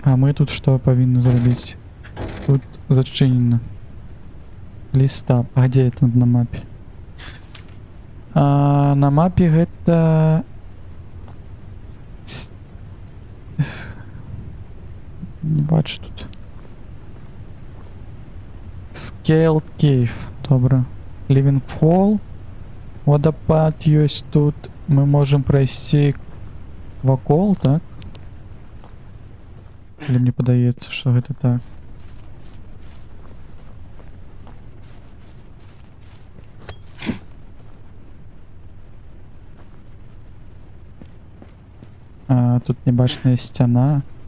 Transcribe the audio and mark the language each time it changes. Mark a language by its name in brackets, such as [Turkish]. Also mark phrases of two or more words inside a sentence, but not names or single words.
[Belarusian] А мы тут што павінны зрабіць? Тут зачынена. Лістап. А [Russian] где это [Belarusian] на мапе? На мапе гэта... Не бачу тут. Scaled Cave. Добра. Living Fall. Водопад ёсць тут. Мы можем пройсці вакол, так? Или мне падаецца, што гэта так? Тут небачная сцяна.